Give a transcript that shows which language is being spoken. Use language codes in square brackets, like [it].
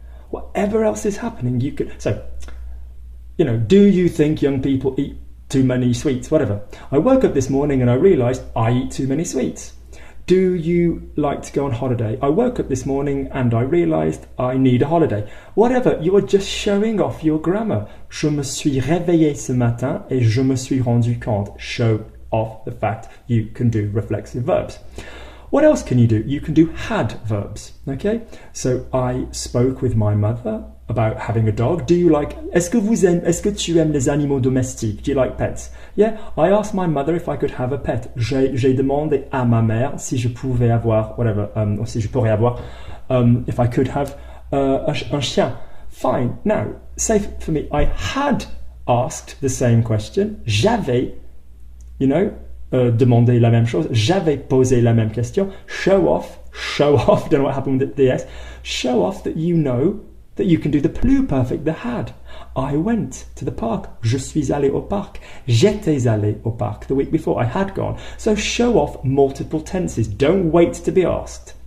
[en] Whatever else is happening, you could, so, you know, do you think young people eat too many sweets? Whatever. I woke up this morning and I realized I eat too many sweets. Do you like to go on holiday? I woke up this morning and I realized I need a holiday. Whatever, you are just showing off your grammar. [fr] Je me suis réveillé ce matin et je me suis rendu compte. [en] Show off the fact you can do reflexive verbs. What else can you do? You can do had verbs, okay? So I spoke with my mother about having a dog. Do you like, [fr] est-ce que tu aimes les animaux domestiques? [en] Do you like pets? Yeah, I asked my mother if I could have a pet. [fr] J'ai demandé à ma mère si je pouvais avoir, whatever, or si je pourrais avoir, [en] if I could have [fr] un chien. [en] Fine. Now, say for me, I had asked the same question. [fr] J'avais, [en] you know, [fr] demandé la même chose. J'avais posé la même question. [en] Show off, don't know what happened with the S. Show off that you know that you can do the pluperfect, the had. I went to the park. [fr] Je suis allé au parc. [en] J'étais allé au parc the week before. I had gone. So show off multiple tenses. Don't wait to be asked.